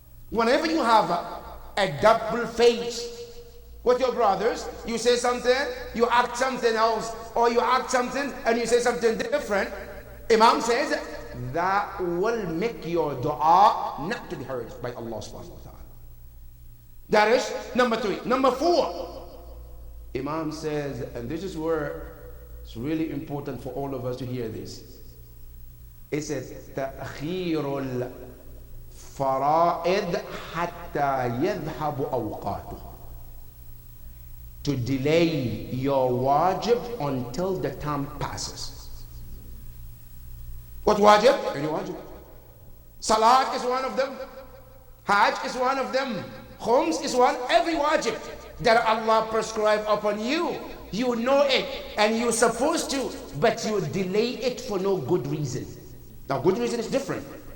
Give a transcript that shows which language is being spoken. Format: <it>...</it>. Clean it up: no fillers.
<en>Whenever you have a double face with your brothers, you say something, you act something else, or you act something and you say something different, Imam says that will make your dua not to be heard by Allah subhanahu wa ta'ala. That is number three. Number four, Imam says, and this is where it's really important for all of us to hear this. It says,</en> <ar>تأخير الفرائض حتى يذهب أوقاته.</ar> <en>To delay your wajib until the time passes. What wajib? Any wajib. Salat is one of them. Hajj is one of them. Khums is one. Every wajib that Allah prescribed upon you, you know it and you're supposed to, but you delay it for no good reason. Now, good reason is different.</en>